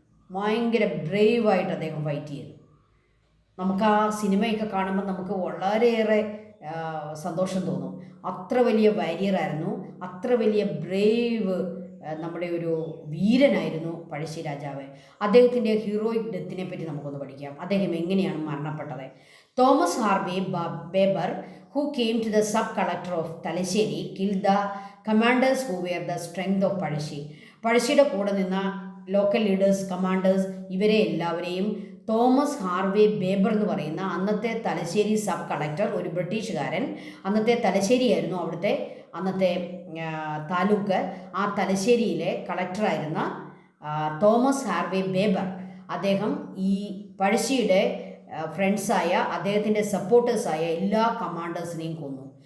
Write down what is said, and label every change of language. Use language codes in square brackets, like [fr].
[ml] ഭയങ്കര ബ്രേവായിട്ട് അദ്ദേഹം ഫൈറ്റ് ചെയ്തു. നമുക്ക് ആ സിനിമയൊക്കെ കാണുമ്പോൾ നമുക്ക് വളരെയേറെ സന്തോഷം തോന്നും. അത്ര വലിയ വാരിയറായിരുന്നു, അത്ര വലിയ ബ്രേവ് നമ്മുടെ ഒരു വീരനായിരുന്നു പഴശ്ശി രാജാവ്. അദ്ദേഹത്തിൻ്റെ ഹീറോയിക് ഡെത്തിനെ പറ്റി നമുക്കൊന്ന് പഠിക്കാം. അദ്ദേഹം എങ്ങനെയാണ് മരണപ്പെട്ടത്? [en] Thomas Harvey Baber, who came to the sub-collector of Thalassery, killed the commanders who were the strength of Pazhassi. [ml] പഴശ്ശിയുടെ കൂടെ നിന്ന ലോക്കൽ ലീഡേഴ്സ്, കമാൻഡേഴ്സ്, ഇവരെ എല്ലാവരെയും തോമസ് ഹാർവേ ബേബർ എന്ന് പറയുന്ന അന്നത്തെ തലശ്ശേരി സബ് കളക്ടർ, ഒരു ബ്രിട്ടീഷുകാരൻ, അന്നത്തെ തലശ്ശേരിയായിരുന്നു അവിടുത്തെ അന്നത്തെ താലൂക്ക്. ആ തലശ്ശേരിയിലെ കളക്ടറായിരുന്ന തോമസ് ഹാർവേ ബേബർ, അദ്ദേഹം ഈ പഴശ്ശിയുടെ ഫ്രണ്ട്സായ, അദ്ദേഹത്തിൻ്റെ സപ്പോർട്ടേഴ്സായ എല്ലാ കമാൻഡേഴ്സിനെയും കൊന്നു.